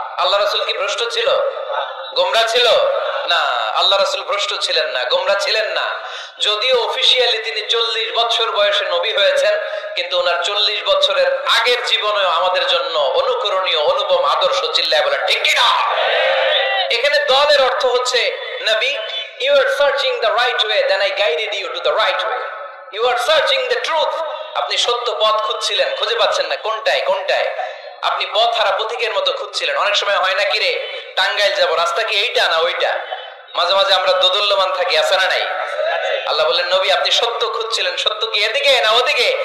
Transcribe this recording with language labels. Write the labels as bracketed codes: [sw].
[bn] আল্লাহ রাসূল কি ভ্রষ্ট ছিল? গোমরা ছিল না। আল্লাহ রাসূল ভ্রষ্ট ছিলেন না, গোমরা ছিলেন না। যদিও অফিশিয়ালি তিনি 40 বছর বয়সে নবী হয়েছেন, কিন্তু ওনার 40 বছরের আগের জীবনেও আমাদের জন্য অনুকরণীয়, অনুপম আদর্শ। চিল্লায় বলেন ঠিক কি না? এখানে দলের অর্থ হচ্ছে নবী, [en] you are searching the right way, then I guided you to the right way. You are searching the truth. [bn] আপনি সত্য পথ খুঁজছিলেন, খুঁজে পাচ্ছেন না, কোনটায় কোনটায়, আপনি পথ হারা পথিকের মতো খুঁজছিলেন। অনেক সময় হয় না কি রে, টাঙ্গাইল যাব, রাস্তা কি এইটা না ওইটা? মাঝে মাঝে আমরা দোদুল্যমান থাকি, আছে না নাই? আল্লাহ বললেন নবী আপনি সত্য খুঁজছিলেন, সত্য কি এদিকে না ওদিকে?